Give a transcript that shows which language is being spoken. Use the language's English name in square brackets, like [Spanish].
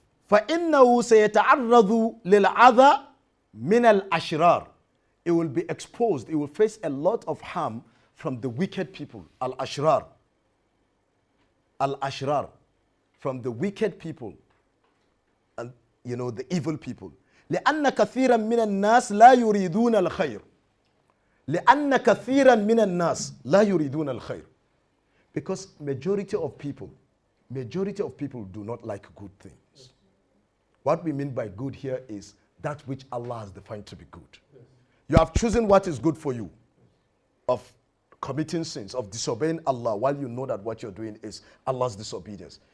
[Arabic] فَإِنَّهُ سَيَتَعَرَّضُ لِلْعَذَى مِنَ الْأَشْرَارِ. [English] It will be exposed. It will face a lot of harm from the wicked people. Al-Ashrar. Al-Ashrar. From the wicked people. And, you know, the evil people. [Arabic] لأن كثيرا من الناس لا يريدون الخير. لأن كثيرا من الناس لا يريدون الخير. [English] Because majority of people do not like good things. What we mean by good here is that which Allah has defined to be good. You have chosen what is good for you, of committing sins, of disobeying Allah, while you know that what you're doing is Allah's disobedience.